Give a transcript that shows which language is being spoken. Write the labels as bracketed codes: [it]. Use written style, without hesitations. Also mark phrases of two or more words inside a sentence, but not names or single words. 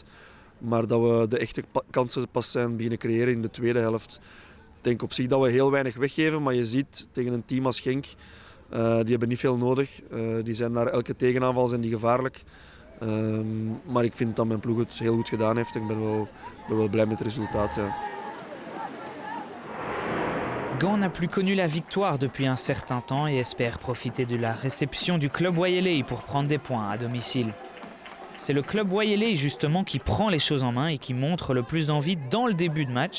[nl] Maar dat we de echte kansen pas zijn beginnen creëren in de tweede helft. Ik denk op zich dat we heel weinig weggeven. Maar je ziet tegen een team als Genk, die hebben niet veel nodig. Die zijn naar elke tegenaanval zijn die gevaarlijk. Maar ik vind dat mijn ploeg het heel goed gedaan heeft. Ik ben wel blij met het resultaat. Ja. [fr] Gand n'a plus connu la victoire depuis un certain temps et espère profiter de la réception du club Wayeley pour prendre des points à domicile. C'est le club Wayeley justement qui prend les choses en main et qui montre le plus d'envie dans le début de match.